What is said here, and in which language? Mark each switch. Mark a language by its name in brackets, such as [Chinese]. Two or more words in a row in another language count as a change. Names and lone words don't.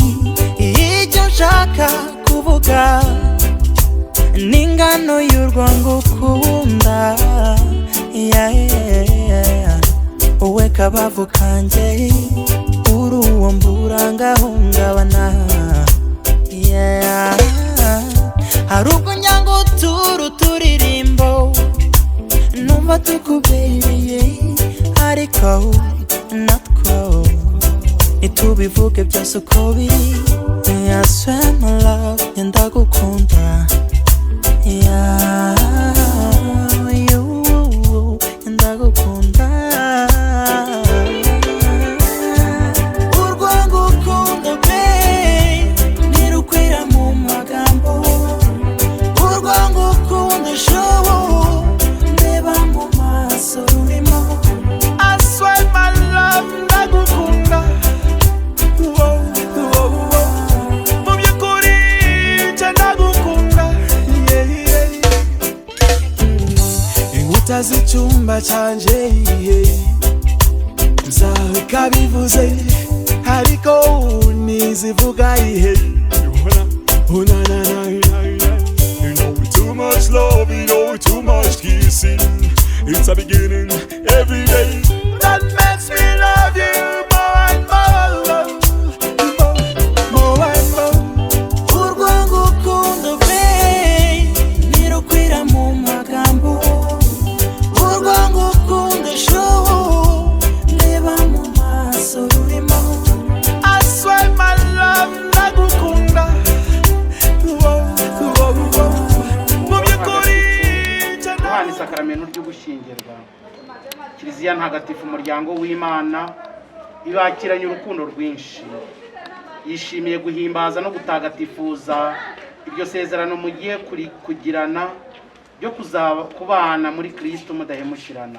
[Kinyarwanda] Icyo nshaka kuvuga n'ingano y'urwo ngukunda, wowe kabavu kanjye, uri uwo mbura ngahungabana. Hari ubwo nyanga uturirimbo numva tukubereye, ariko natwo ntitubivuge byose uko biri. [English] I swear my love, [Kinyarwanda] ndagukunda. Ndagukunda. Urwo ngukunda babe, ntirukwira mu magambo. Urwo ngukunda show, ndeba mu maso rurimo. [English] I swear my love, [Kinyarwanda] ndagukunda. Mu by'ukuri nje ndagukunda. Inkuta z'icyumba cyanje nzaheka bivuze, ariko ntizivuga ihe. [English] You know we too much love, you know we too much kissing. It's a beginning every day that makes me love you more and more, more and more. [Kinyarwanda] Urwo ngukunda babe, ntirukwira mu magambo. Urwo ngukunda show, ndeba mu maso rurimo. [English] I swear my love, [Kinyarwanda] ndagukunda. Yohana isakaramentu ryo gushyingirwa. Kiliziya ntagatifu umuryango w'Imana ibakiranye urukundo rwinshi, yishimiye guhimbaza no gutagatifuza iryo sezerano mugiye kugirana ryo kuzaba kubana muri Kristo mudahemukirana.